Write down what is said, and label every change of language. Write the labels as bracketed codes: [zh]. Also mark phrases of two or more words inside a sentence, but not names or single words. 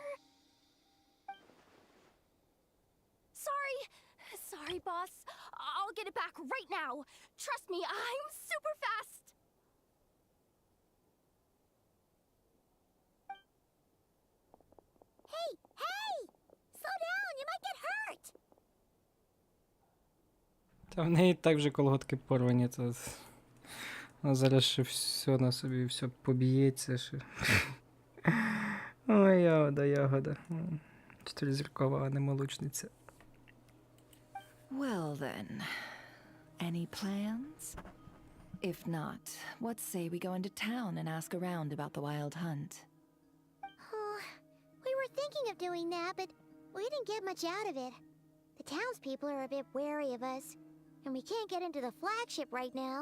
[en] Sorry, boss. I'll get it back right now. Trust me, I'm super fast. Hey! Slow down, you might get hurt! [uk] Та в неї так вже колготки порвані, то вона зараз ще все на собі, все поб'ється ще. Ой, ягода. Чотиризіркова, а не молочниця. [en] Well then, any plans? If not, what say we go into town and ask around about the wild hunt? Oh, we were thinking of doing that, but we didn't get much out of it. The townspeople are a bit wary of us, and we can't get into the flagship right now.